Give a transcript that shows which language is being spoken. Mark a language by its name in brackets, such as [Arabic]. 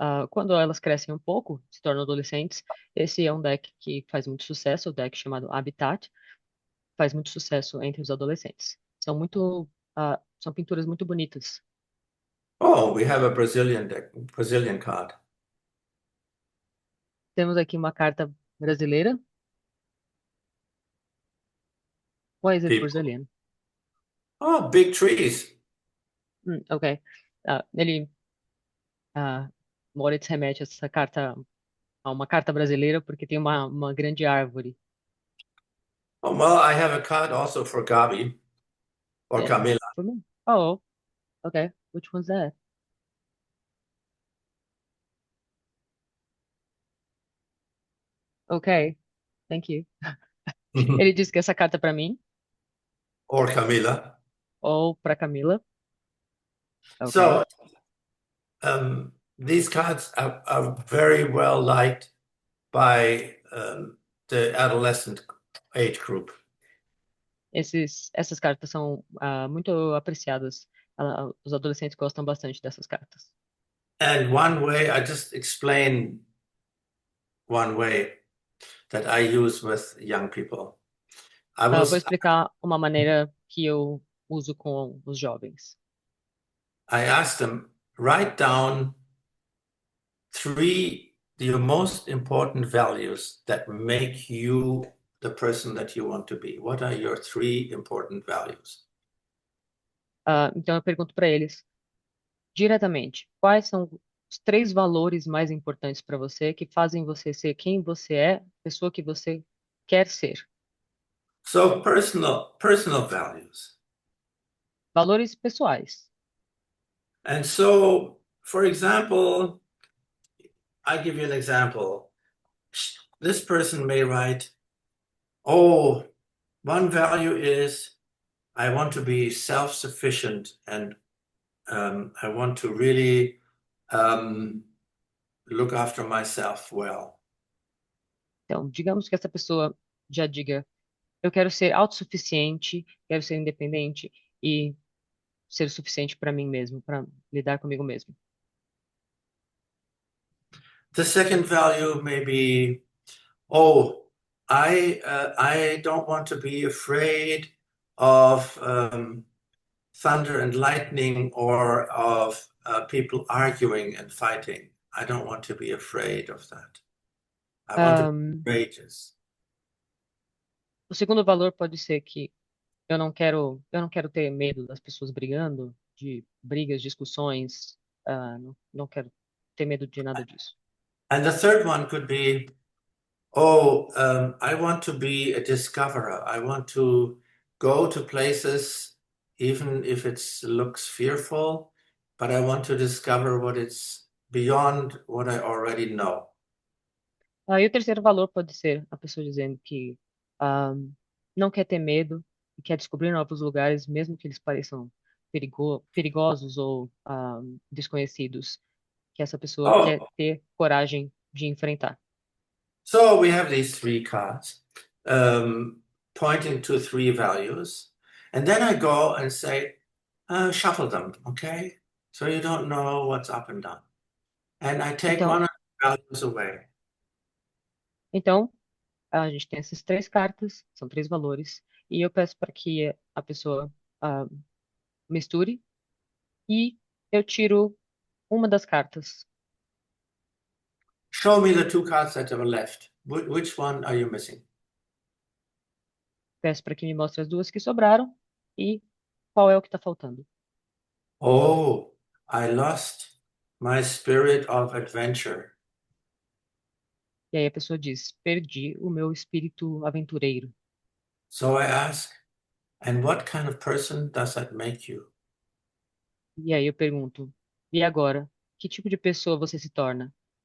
[Portuguese] Quando elas crescem um pouco, se tornam adolescentes, esse é um deck que faz muito sucesso, o deck chamado Habitat, faz muito sucesso entre os adolescentes. São pinturas muito bonitas. [English] Oh, we have a Brazilian deck, Brazilian card. Temos aqui uma carta brasileira. Why is it People. Brazilian? Oh, big trees. Ok. [Portuguese] Ele, Moritz remete essa carta a uma carta brasileira porque tem uma grande árvore. [English] Oh, well, I have a card also for Gabi or [Portuguese] É, Camila. [English] for me? Oh, ok. Which one's that? Ok, thank you. [Portuguese] Ele disse que essa carta é para mim [English] Or Camila. [Portuguese] ou para Camila. Ok. [English] So these cards are very well liked by the adolescent age group. [Portuguese] Essas cartas são muito apreciadas. Os adolescentes gostam bastante dessas cartas. [English] And one way, I just explain one way that I use with young people. [Portuguese] Vou explicar uma maneira que eu uso com os jovens. [English] I asked them, write down your most important values that make you the person that you want to be. What are your 3 important values? [Portuguese] Então eu pergunto para eles diretamente, quais são os 3 valores mais importantes para você que fazem você ser quem você é, a pessoa que você quer ser? [English] So personal values. [Portuguese] Valores pessoais. [English] And so, for example, I give you an example. This person may write, oh, one value is I want to be self-sufficient and I want to really look after myself well. Então, digamos que essa pessoa já diga, eu quero ser autossuficiente, quero ser independente e ser suficiente para mim mesmo, para lidar comigo mesmo. The second value may be, oh, I don't want to be afraid of thunder and lightning or of people arguing and fighting. I don't want to be afraid of that. I want to be Ahn, courageous. [Portuguese] o segundo valor pode ser que eu não quero ter medo das pessoas brigando, de brigas, discussões, não quero ter medo de nada disso. [English] And the third one could be, oh, I want to be a discoverer. I want to go to places, even if it looks fearful, but I want to discover what it's beyond what I already know. [Portuguese] Aí o terceiro valor pode ser a pessoa dizendo que ah, não quer ter medo e quer descobrir novos lugares, mesmo que eles pareçam perigosos ou desconhecidos, que essa pessoa Oh, quer ter coragem de enfrentar. [English] so we have these three cards pointing to three values. And then I go and say, shuffle them, okay? So you don't know what's up and down. And I take [Portuguese] Então, [English] one of the values away. [Portuguese] então, a gente tem essas três cartas, são três valores, e eu peço para que a pessoa ah, misture e eu tiro uma das cartas. [English] Show me the two cards that are left. Which one are you missing? [Portuguese] Peço para que me mostre as duas que sobraram e qual é o que está faltando. [English] Oh, I lost my spirit of adventure. [Portuguese] E aí a pessoa diz: perdi o meu espírito aventureiro. [English] So I ask, and what kind of person does that make you? [Portuguese] E aí eu pergunto: e agora? Que tipo de pessoa você se torna?